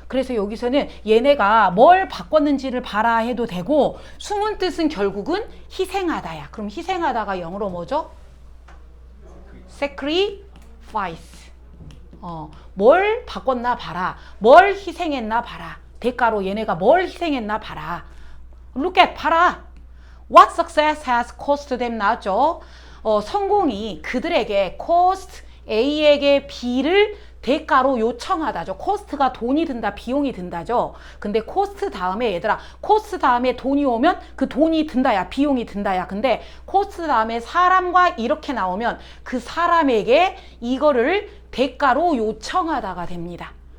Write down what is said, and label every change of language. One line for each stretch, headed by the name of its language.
Korean: 그래서 여기서는 얘네가 뭘 바꿨는지를 봐라 해도 되고 숨은 뜻은 결국은 희생하다야. 그럼 희생하다가 영어로 뭐죠? sacrifice. 뭘 바꿨나 봐라. 뭘 희생했나 봐라. 대가로 얘네가 뭘 희생했나 봐라.
English: Look at,
Korean: 봐라.
English: What success has cost them
Korean: 나왔죠. 성공이 그들에게
English: cost A에게 B를
Korean: 대가로 요청하다죠. 코스트가 돈이 든다, 비용이 든다죠. 근데 코스트 다음에 얘들아, 코스트 다음에 돈이 오면 그 돈이 든다야, 비용이 든다야. 근데 코스트 다음에 사람과 이렇게 나오면 그 사람에게 이거를 대가로 요청하다가 됩니다.